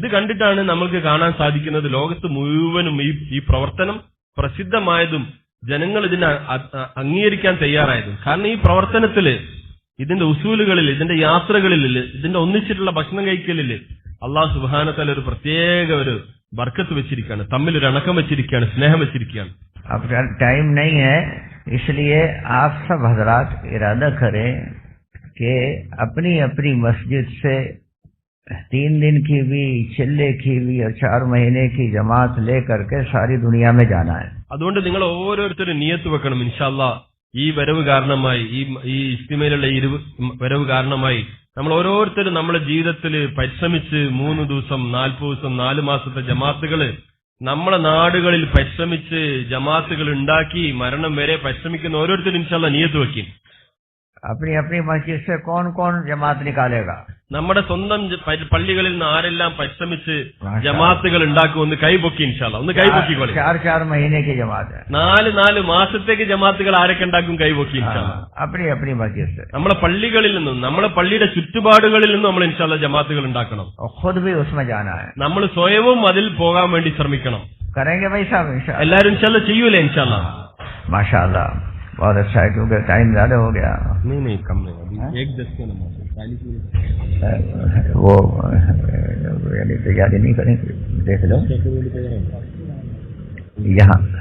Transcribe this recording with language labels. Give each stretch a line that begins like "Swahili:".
Malayalam: ഇത് കണ്ടിട്ടാണ് നമ്മൾക്ക് കാണാൻ സാധിക്കുന്നത് ലോകത്ത് മുഴുവനും ഈ പ്രവർത്തനം പ്രസിദ്ധമായതും ജനങ്ങൾ ഇതിനെ അംഗീകരിക്കാൻ തയ്യാറായതും. കാരണം ഈ പ്രവർത്തനത്തില്, ഇതിന്റെ ഉസൂലുകളിൽ, ഇതിന്റെ യാത്രകളിൽ, ഇതിന്റെ ഒന്നിച്ചിട്ടുള്ള ഭക്ഷണം കഴിക്കലില് അള്ളാഹു സുബ്ഹാനഹു വ തആല ഒരു പ്രത്യേക ഒരു ബർക്കത്ത് വെച്ചിരിക്കുകയാണ്, തമ്മിലൊരു ഇണക്കം വെച്ചിരിക്കുകയാണ്, സ്നേഹം വെച്ചിരിക്കുകയാണ്.
Hindi: अब टाइम नहीं है, इसलिए आप सब हजरात इरादा करें कि अपनी अपनी मस्जिद से 3 दिन की भी, चिल्ले की भी और 4 महीने की जमात ले करके सारी दुनिया में जाना है.
Malayalam: അതുകൊണ്ട് നിങ്ങൾ ഓരോരുത്തരും നിയത്ത് വെക്കണം, ഇൻഷാ അല്ലാഹ് ഈ വരവ് കാരണമായി, ഈ ഇസ്തിമയിലുള്ള വരവ് കാരണമായി നമ്മൾ ഓരോരുത്തരും നമ്മുടെ ജീവിതത്തിൽ പരിശ്രമിച്ച് 3 ദിവസം, 40 ദിവസം, 4 മാസത്തെ ജമാഅത്തുകള് നമ്മളെ നാടുകളിൽ പരിശ്രമിച്ച് ജമാഅത്തുകൾ ഉണ്ടാക്കി മരണം വരെ പരിശ്രമിക്കുന്ന ഓരോരുത്തരും ഇൻഷാ അല്ലാഹ് നിയത്ത് വെക്കും.
Hindi: अपनी अपनी मस्जिद से कौन कौन जमात निकालेगा?
Malayalam: നമ്മുടെ സ്വന്തം പള്ളികളിൽ നിന്ന് ആരെല്ലാം പരിശ്രമിച്ച് ജമാഅത്തുകൾ ഉണ്ടാക്കും, ഒന്ന് കൈപൊക്കി ഇൻഷാ അല്ലാഹ്, ഒന്ന് കൈപൊക്കിക്കോളെ.
Hindi: 4 महीने की जमात है.
Malayalam: 4 മാസത്തേക്ക് ജമാഅത്തുകൾ ആരൊക്കെ ഉണ്ടാക്കും? കൈപൊക്കി ഇൻഷാ അല്ലാഹ്.
Hindi: अपनी अपनी मस्जिद से,
Malayalam: നമ്മളെ പള്ളികളിൽ നിന്നും, നമ്മളെ പള്ളിയുടെ ചുറ്റുപാടുകളിൽ നിന്നും നമ്മൾ ഇൻഷാ അല്ലാഹ് ജമാഅത്തുകൾ ഉണ്ടാക്കണം.
Hindi: और खुद भी उसमें जाना है.
Malayalam: നമ്മൾ സ്വയവും അതിൽ പോകാൻ വേണ്ടി ശ്രമിക്കണം.
Hindi: करेंगे भाई साहब इंशाअल्लाह?
Malayalam: എല്ലാവരും ഇൻഷാ അല്ലാഹ് ചെയ്യൂലേ? ഇൻഷാ അല്ലാഹ്.
Hindi: माशाअल्लाह, बहुत अच्छा है, क्योंकि टाइम ज्यादा हो गया. नहीं कम नहीं, अभी 1:10 का नमाज है, 40 मिनट वो यानी तैयारी नहीं करेंगे, देख लो यहाँ